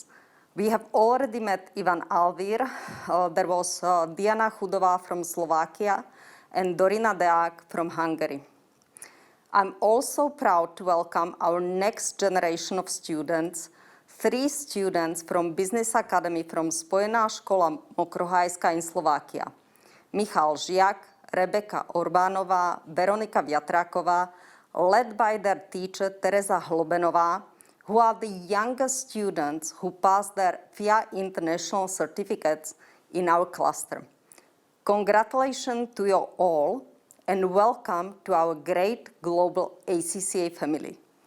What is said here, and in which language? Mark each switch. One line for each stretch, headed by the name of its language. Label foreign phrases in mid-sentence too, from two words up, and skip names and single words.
English: We have already met Ivan Alvir, there was Diana Chudová from Slovakia, and Dorina Deák from Hungary. I'm also proud to welcome our next generation of students, 3 students from Business Academy from Spojená škola Mokrohajska in Slovakia. Michal Žiak, Rebeka Orbánová, Veronika Viatráková, led by their teacher Teresa Hlobenová, who are the youngest students who passed their FIA International certificates in our cluster. Congratulations to you all and welcome to our great global ACCA family.